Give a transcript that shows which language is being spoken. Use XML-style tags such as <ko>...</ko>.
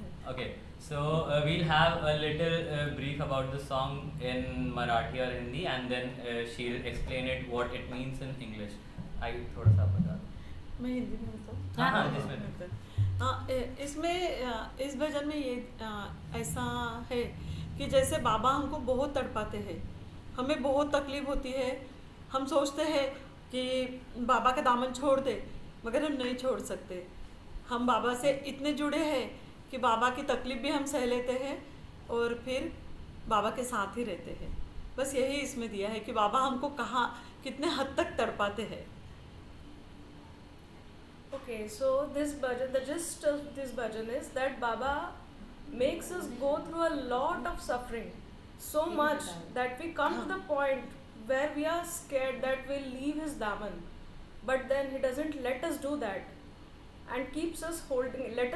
<en>Okay, so we'll have a little brief about the song in Marathi or Hindi, and then she'll explain it what it means in English.</en> <hi>I थोड़ा सा बता दूँ. मैं हिंदी में बताऊँ? हाँ जिसमें भी. इसमें इस भजन में ये ऐसा है कि जैसे बाबा हमको बहुत तड़पाते हैं, हमें बहुत तकलीफ होती है, हम सोचते हैं कि बाबा का दामन छोड़ दे, मगर हम नहीं छोड़ सकते. हम बाबा से इतने जुड़े हैं कि बाबा की तकलीफ भी हम सह लेते हैं और फिर बाबा के साथ ही रहते हैं. बस यही इसमें दिया है कि बाबा हमको कहाँ कितने हद तक तड़पाते हैं.</hi> <en>Okay, so this bhajan, the gist of this bhajan is that Baba makes us go through a lot of suffering, so much that we come to the point where we are scared that we'll leave his daman, but then he doesn't let us do that and keeps us holding,</en>